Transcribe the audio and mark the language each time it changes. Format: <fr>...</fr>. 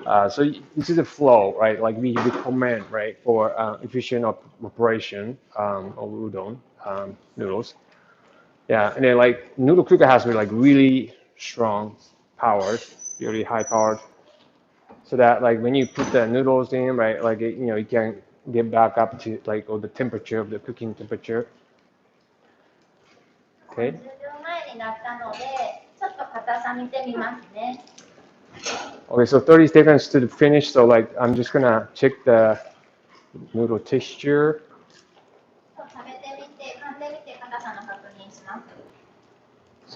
<en>So this is the flow, right? Like we recommend, right, for efficient operation of udon noodles. Yeah, and then like noodle cooker has like really strong powered, really high powered, so that like when you put the noodles in, right, like you can get back up to like the temperature of the cooking temperature. Okay.</en> <ja>30秒前になったので、ちょっと硬さ見てみますね。</ja> <en>Okay, so 30 seconds to the finish. So like I'm just gonna check the noodle texture.</en> <ja>食べてみて、噛んでみて硬さの確認します。</ja>